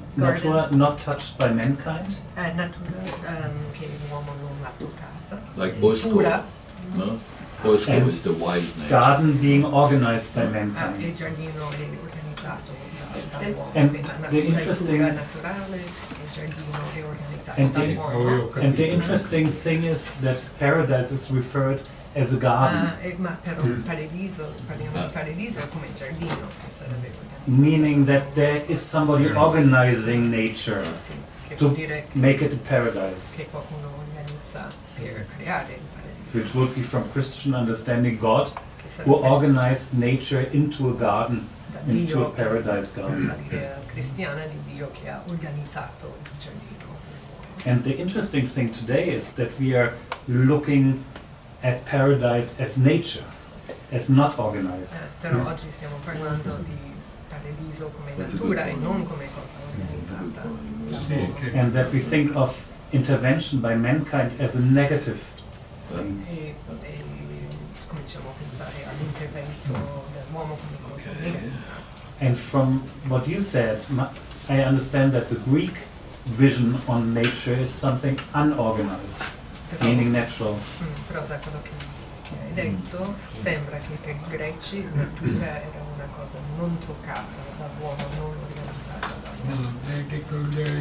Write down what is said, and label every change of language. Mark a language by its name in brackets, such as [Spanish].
[English] Natura not touched by mankind. [Italian] Natura che l'uomo non ha toccata. [English] Like Bosco. No? Bosco is the wild nature. Garden being organized by mankind. [Italian] Il giardino è organizzato dall'uomo. [English] And [Italian] La [English] the interesting [Italian] naturale, il giardino è organizzato dall'uomo. [English] And the interesting thing is that paradise is referred as a garden. [Italian] Ma però paradiso, parliamo di paradiso come giardino, che sarebbe organizzato. [English] Meaning that there is somebody organizing nature to make it a paradise. [Italian] Che qualcuno organizza per creare il paradiso. [English] Which would be from Christian understanding God, who organized nature into a garden, into a paradise garden. [Italian] L'idea cristiana di Dio che ha organizzato il giardino. [English] And the interesting thing today is that we are looking at paradise as nature. as not organized. [Italian] Però oggi stiamo parlando di paradiso come natura e non come cosa organizzata. [English] And that we think of intervention by mankind as a negative thing. [Italian] E cominciamo a pensare all'intervento dell'uomo come cosa negativa. [English] And from what you said, I understand that the Greek vision on nature is something unorganized, meaning natural. [Italian] Però da quello che hai detto sembra che per i greci la natura era una cosa non toccata dall'uomo, non organizzata dall'uomo.